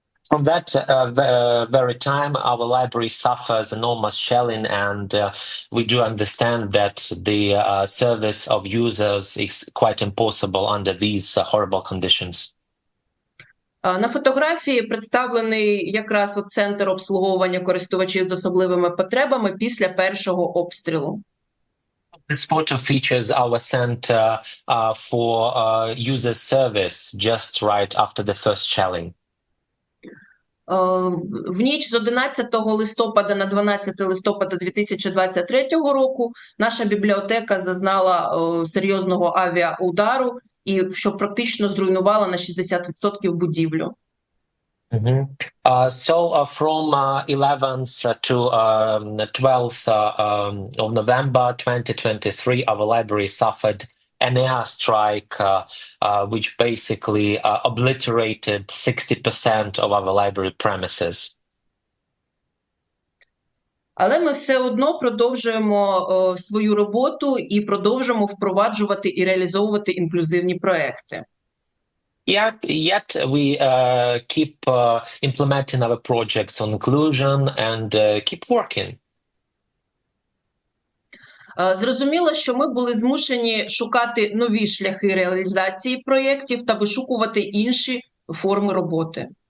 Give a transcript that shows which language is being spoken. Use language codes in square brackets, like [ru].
[en] From that very time, our library suffers enormous shelling, and we do understand that the service of users is quite impossible under these horrible conditions. [uk] На фотографії представлений якраз центр обслуговування користувачів з особливими потребами після першого обстрілу. [en] This photo features our center for user service just right after the first shelling. [uk] В ніч з 11 листопада на 12 листопада 2023 року наша бібліотека зазнала серйозного авіаудару, і що практично зруйнувала на 60% будівлю. [en] So from 11th to 12th of November 2023, our library suffered an airstrike which basically obliterated 60% of our library premises. [uk] Але ми все одно продовжуємо свою роботу і продовжуємо впроваджувати і реалізовувати інклюзивні проекти. [en] Yet we keep implementing our projects on inclusion and keep working. [uk] Зрозуміло, що ми були змушені шукати нові шляхи реалізації проєктів та вишукувати інші форми роботи.